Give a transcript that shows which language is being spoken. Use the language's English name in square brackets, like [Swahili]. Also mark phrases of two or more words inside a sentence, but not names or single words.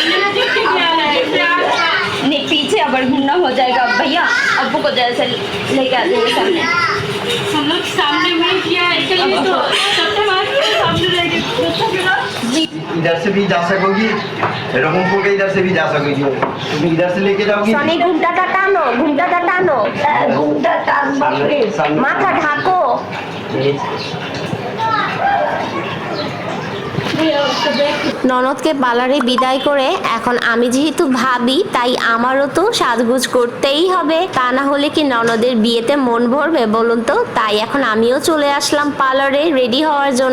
[Hindi] नहीं पीछे अब घूमना हो जाएगा भैया, अब्बू को जैसे लेके आते हैं सामने। हम लोग सामने में किया है तो सबसे सामने रहेंगे। इधर से भी जा सकोगी, रघुपुर के इधर से भी जा सकोगी, तुम इधर से लेके जाओगी। [Bangla] সোনী ঘোমটা টানো, ঘোমটা টানো, ঘোমটা টান, মাথা ঢাকো। ননদকে পার্লারে বিদায় করে এখন আমি যেহেতু ভাবি, তাই আমারও তো সাজগোজ করতেই হবে, তা না হলে কি ননদের বিয়েতে মন ভরবে বলুন তো। তাই এখন আমিও চলে আসলাম পার্লারে রেডি হওয়ার জন্য।